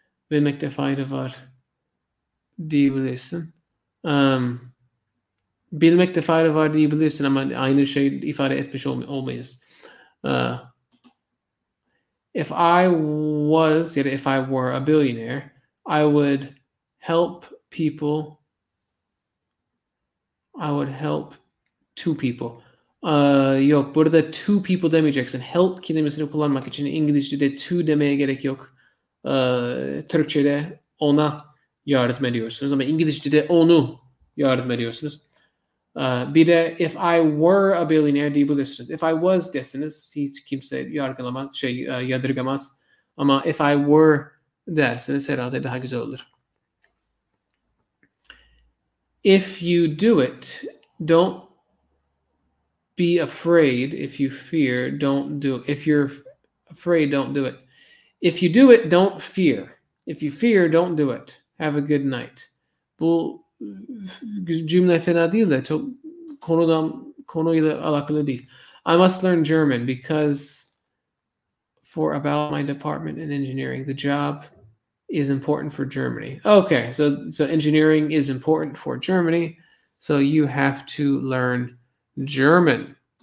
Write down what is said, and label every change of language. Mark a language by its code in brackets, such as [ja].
[tr] Bilmekte fayda var diyebilirsin. Bilmekte fayda var diyebilirsin ama aynı şey ifade etmiş olmayız. [en] If I was, [tr] ya da [en] if I were a billionaire, I would help people. I would help two people. [tr] Yok, burada two people demeyeceksin. Help kelimesini kullanmak için İngilizce'de two demeye gerek yok. Türkçe'de ona yardım ediyorsunuz ama İngilizce'de onu yardım ediyorsunuz. Bir de [en] if I were a billionaire [tr] diyebilirsiniz. [en] If I was [tr] desiniz hiç kimse yadırgamaz. Ama [en] if I were [tr] dersiniz herhalde daha güzel olur. [en] If you do it, don't be afraid. If you fear, don't do it. If you're afraid, don't do it. If you do it, don't fear. If you fear, don't do it. Have a good night. [tr] Bu cümle fena değil de çok konuyla alakalı değil. [en] I must learn German because for about my department in engineering, the job is important for Germany. Okay, so engineering is important for Germany, so you have to learn German.